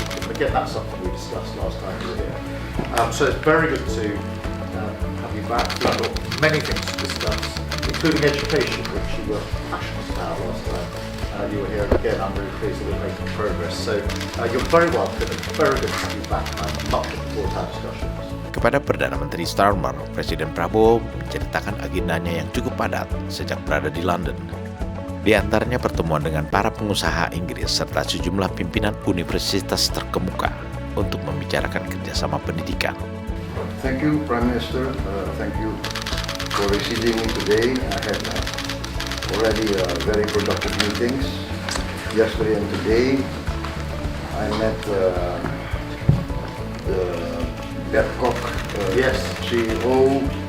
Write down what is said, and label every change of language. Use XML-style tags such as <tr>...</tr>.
<en>Again, that's something we discussed last time we were here. So it's very good to have you back. We've got many things to discuss, including education, which you were passionate about last time you were here. And again, I'm really pleased that we're making progress. So you're very welcome. It's very good to have you back. I'm much looking forward to our discussions.</en> <id>Kepada Perdana Menteri Starmer, Presiden Prabowo menceritakan agendanya yang cukup padat sejak berada di London. Di antaranya pertemuan dengan para pengusaha Inggris serta sejumlah pimpinan universitas terkemuka untuk membicarakan kerjasama pendidikan.</id> <en>Thank you, Prime Minister. Thank you for receiving me today. I had already very productive meetings yesterday and today. I met the Babcock CEO.</en>